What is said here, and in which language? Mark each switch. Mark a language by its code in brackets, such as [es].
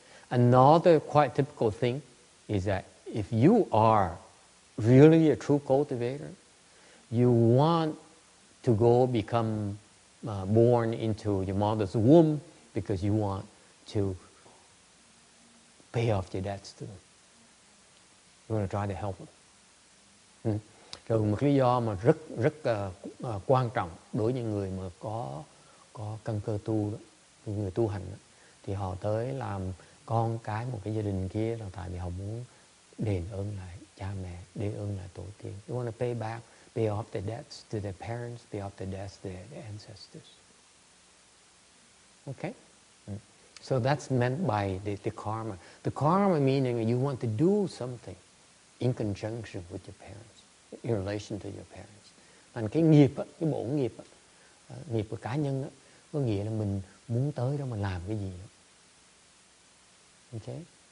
[en] Another quite typical thing is that if you are really a true cultivator, you want to go become born into your mother's womb because you want to pay off your debts to them. You want to try to help them. [vi] Rồi một lý do mà rất quan trọng đối với những người mà có căn cơ tu đó, những người tu hành đó, thì họ tới làm con cái một cái gia đình kia là tại vì họ muốn đền ơn lại cha mẹ, đền ơn lại tổ tiên. [en] You want to pay off the debts to their parents, pay off the debts to their ancestors. Okay? So that's meant by the karma. The karma meaning you want to do something in conjunction with your parents, in relation to your parents. [vi] Thành cái nghiệp, cái bổn nghiệp, nghiệp của cá nhân, có nghĩa là mình muốn tới đó mà làm cái gì đó. Okay?